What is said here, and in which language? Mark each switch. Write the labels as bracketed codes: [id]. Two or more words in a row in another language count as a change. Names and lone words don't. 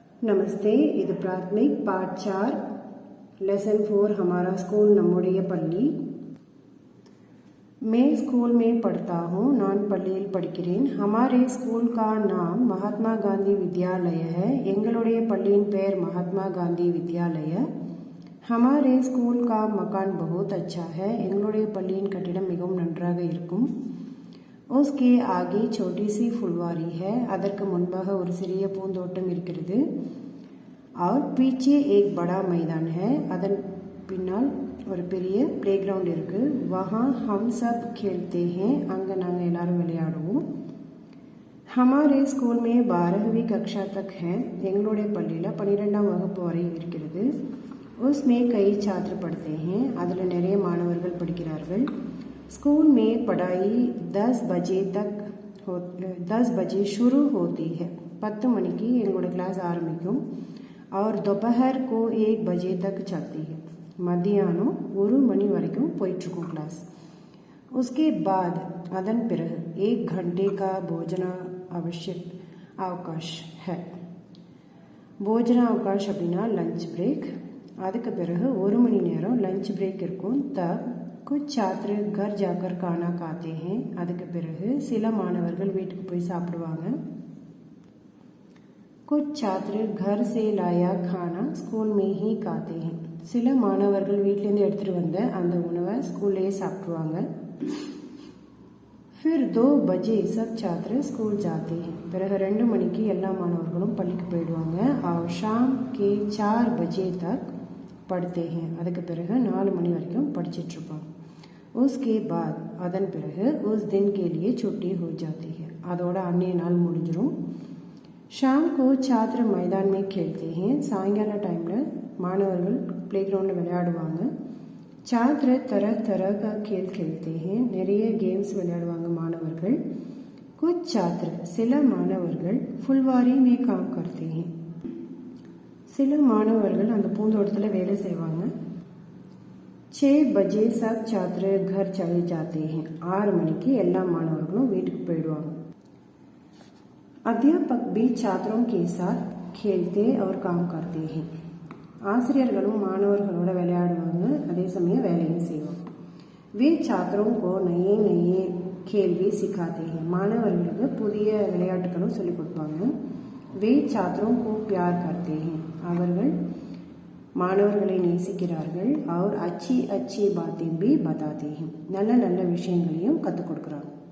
[hi] नमस्ते இது प्राथमिक पाठ 4 लेसन 4 हमारा स्कूल [ta] நம்முடைய பள்ளி [hi] मैं स्कूल में पढ़ता हूँ [ta] நான் பள்ளியில் படிக்கிறேன் [hi] हमारे स्कूल का नाम महात्मा गांधी विद्यालय है [ta] எங்களுடைய பள்ளியின் பெயர் [hi] महात्मा गांधी विद्यालय हमारे स्कूल का मकान बहुत अच्छा है [ta] எங்களுடைய பள்ளியின் கட்டிடம் மிகவும் நன்றாக [hi] இருக்கும் उसके आगे छोटी सी फुलवारी है [ta] அதற்கு முன்பாக ஒரு சிறிய பூந்தோட்டம் இருக்கிறது [hi] और पीछे एक बड़ा मैदान है [ta] அதன் பின்னால் ஒரு பெரிய प्लेग्राउंड இருக்கு [hi] वहाँ हम सब खेलते हैं [ta] அங்க நாங்க எல்லாரும் விளையாடுவோம் [hi] हमारे स्कूल में 12वीं कक्षा तक है [ta] எங்களுடைய பள்ளியில 12ஆம் வகுப்பு வரை இருக்கிறது [hi] उसमें कई छात्र पढ़ते हैं [ta] அதுல நிறைய மாணவர்கள் படிக்கிறார்கள் [hi] स्कूल में पढ़ाई 10 बजे शुरू होती है [ta] 10 மணிக்கு எங்களோட கிளாஸ் ஆரம்பிக்கும் [hi] और दोपहर को 1 बजे तक चलती है [ta] மதியானம் 1 மணி வரைக்கும் போயிட்டு இருக்கும் கிளாஸ் [hi] उसके बाद [ta] அதன் பிறகு [hi] 1 घंटे का भोजन आवश्यक अवकाश है भोजन अवकाश அப்படின்னா [en] lunch break [ta] அதுக்கு பிறகு 1 மணி நேரம் [en] lunch break [hi] இருக்கும் तब कुछ छात्र घर जाकर खाना खाते हैं [ta] அதுக்கு பிறகு சில மாணவர்கள் வீட்டுக்கு போய் சாப்பிடுவாங்க [hi] कुछ छात्र घर से लाया खाना स्कूल में ही खाते हैं [ta] சில மாணவர்கள் வீட்ல இருந்து எடுத்துட்டு வந்த அந்த உணவை ஸ்கூல்லேயே சாப்பிடுவாங்க [hi] फिर 2 बजे सब छात्र स्कूल जाते हैं [ta] பிறகு 2 மணிக்கு எல்லா மாணவர்களும் பள்ளிக்கு போயிடுவாங்க [hi] और शाम के 4 बजे तक पढ़ते हैं [ta] அதுக்கு பிறகு 4 மணி வரைக்கும் படிச்சிட்டு இருப்பாங்க [hi] उसके बाद [ta] அதன் பிறகு [hi] उस दिन के लिए छुट्टी हो जाती है [ta] அதோட அன்னைய நாள் முடிஞ்சிரும் [hi] शाम को छात्र मैदान में खेलते हैं [ta] சாயங்கால டைம்ல மாணவர்கள் प्लेग्राउंड விளையாடுவாங்க [hi] छात्र तरह तरह का खेल खेलते हैं [ta] நிறைய கேம்ஸ் விளையாடுவாங்க மாணவர்கள் [hi] कुछ छात्र [ta] சில மாணவர்கள் [hi] फुलवारी में काम करते हैं [ta] சில மாணவர்கள் அந்த பூந்தோட்டத்துல வேலை செய்வாங்க [hi] 6 बजे सब छात्र घर चले जाते हैं [ta] 6 மணிக்கு எல்லா மாணவர்களும் வீட்டுக்கு போயிடுவாங்க [hi] अध्यापक भी छात्रों के साथ खेलते और काम करते हैं [ta] ஆசிரியர்களும் மாணவர்களோட விளையாடுவாங்க அதே சமயம் வேலையும் செய்வாங்க [hi] वे छात्रों को नए नए खेल भी सिखाते हैं [ta] மாணவர்களுக்கு புதிய விளையாட்டுகளும் சொல்லிக் கொடுப்பாங்க [hi] वे छात्रों को प्यार करते हैं [ta] அவர்கள் மாணவர்களை நேசிக்கிறார்கள் [hi] और अच्छी अच्छी बातें भी बताते हैं [ta] நல்ல நல்ல விஷயங்களையும் கற்றுக் கொடுக்குறாங்க